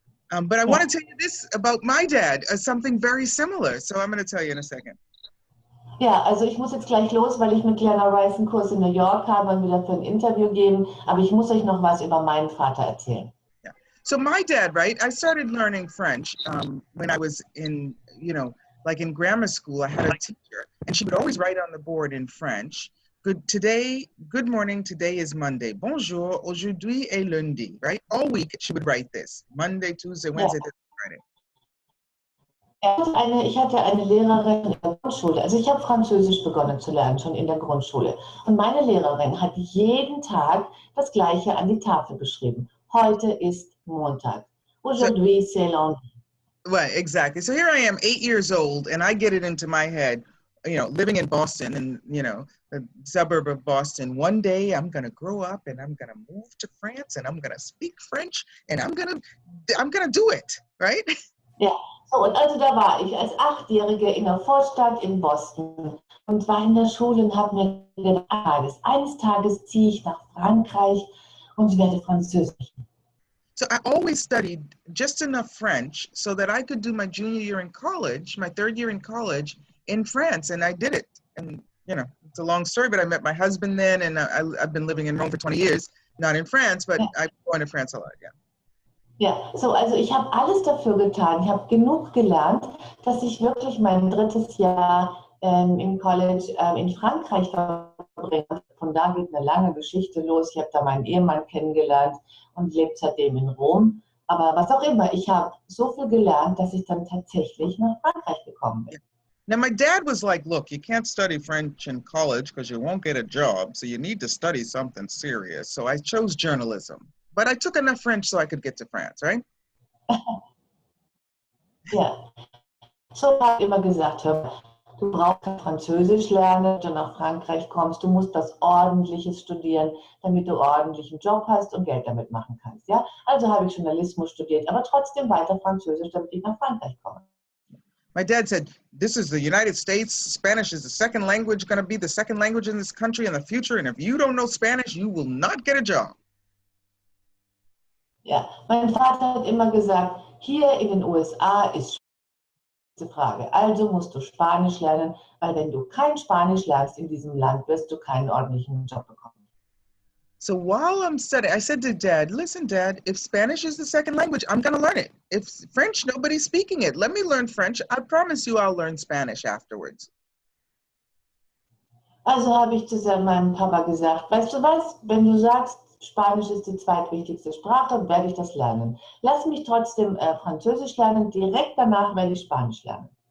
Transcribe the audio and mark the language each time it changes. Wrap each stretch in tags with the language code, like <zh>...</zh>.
<en>But I want to tell you this about my dad, something very similar. So I'm going to tell you in a second.</en> <de>Ja, also ich muss jetzt gleich los, weil ich mit Glenna Rice einen Kurs in New York habe und wieder für ein Interview geben. Aber ich muss euch noch was über meinen Vater erzählen.</de> <en>Yeah. So my dad, right? I started learning French when I was in grammar school. I had a teacher, and she would always write on the board in French. Good morning, today is Monday.</en> <fr>Bonjour, aujourd'hui est lundi, right?</fr> <en>All week she would write this. Monday, Tuesday, Wednesday, Thursday, Friday.</en> <de>Ich hatte eine Lehrerin in der Grundschule, also ich habe Französisch begonnen zu lernen, schon in der Grundschule. Und meine Lehrerin hat jeden Tag das Gleiche an die Tafel geschrieben. Heute ist Montag.</de> <fr>Aujourd'hui c'est lundi.</fr> <en>Right, exactly. So here I am, 8 years old, and I get it into my head, living in Boston and, the suburb of Boston. One day I'm going to grow up and I'm going to move to France and I'm going to speak French and I'm going to do it, right?</en> <de>Ja, so, und also da war ich als Achtjährige in der Vorstadt in Boston und war in der Schule und habe mir gedacht, eines Tages ziehe ich nach Frankreich und werde Französisch.</de> <en>So I always studied just enough French so that I could do my junior year in college, my third year in college in France, and I did it. And you know, it's a long story, but I met my husband then, and I've been living in Rome for 20 years, not in France, but</en> <de>Ja.</de> <en>I'm going to France a lot, yeah.</en> <de>Ja, so, also ich habe alles dafür getan. Ich habe genug gelernt, dass ich wirklich mein drittes Jahr im College in Frankreich verbringe. Von da geht eine lange Geschichte los. Ich habe da meinen Ehemann kennengelernt und lebt seitdem in Rom. Aber was auch immer, ich habe so viel gelernt, dass ich dann tatsächlich nach Frankreich gekommen bin.</de> <en>Now, my dad was like, look, you can't study French in college because you won't get a job, so you need to study something serious. So I chose journalism. But I took enough French so I could get to France, right?</en> <de>Ja, so habe ich immer gesagt, hör, du brauchst kein Französisch lernen, wenn du nach Frankreich kommst. Du musst was Ordentliches studieren, damit du ordentlichen Job hast und Geld damit machen kannst. Ja? Also habe ich Journalismus studiert, aber trotzdem weiter Französisch, damit ich nach Frankreich komme.</de> <en>My dad said, this is the United States. Spanish is the second language, going to be the second language in this country in the future. And if you don't know Spanish, you will not get a job.</en> <de>Ja, mein Vater hat immer gesagt, hier in den USA ist diese Frage. Also musst du Spanisch lernen, weil wenn du kein Spanisch lernst in diesem Land, wirst du keinen ordentlichen Job bekommen.</de> <en>So while I'm studying, I said to Dad, listen, Dad, if Spanish is the second language, I'm going to learn it. If French, nobody's speaking it. Let me learn French. I promise you I'll learn Spanish afterwards.</en> <de>Also habe ich zu meinem Papa gesagt, weißt du was, wenn du sagst, Spanisch ist die zweitwichtigste Sprache, werde ich das lernen. Lass mich trotzdem Französisch lernen, direkt danach werde ich Spanisch lernen.</de>